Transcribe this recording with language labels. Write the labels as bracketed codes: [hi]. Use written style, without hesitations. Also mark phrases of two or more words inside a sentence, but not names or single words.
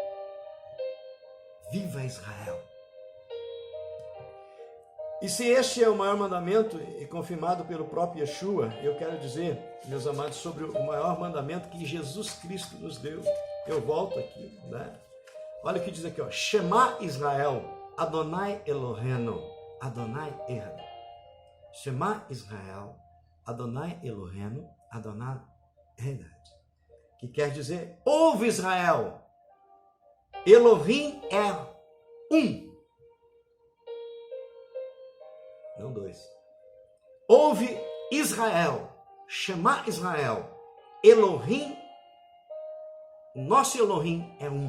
[pt] Viva Israel! E se este é o maior mandamento e confirmado pelo próprio Yeshua, eu quero dizer, meus amados, sobre o maior mandamento que Jesus Cristo nos deu. Eu volto aqui, né? Olha o que diz aqui, ó. [he] שמע ישראל, אדוני אלוהינו, אדוני אחד. שמע ישראל, אדוני אלוהינו, אדוני אחד. [pt] Que quer dizer, ouve Israel, Elohim é um. Não dois. Ouve Israel, [he] שמע ישראל, [pt] Elohim, nosso Elohim é um.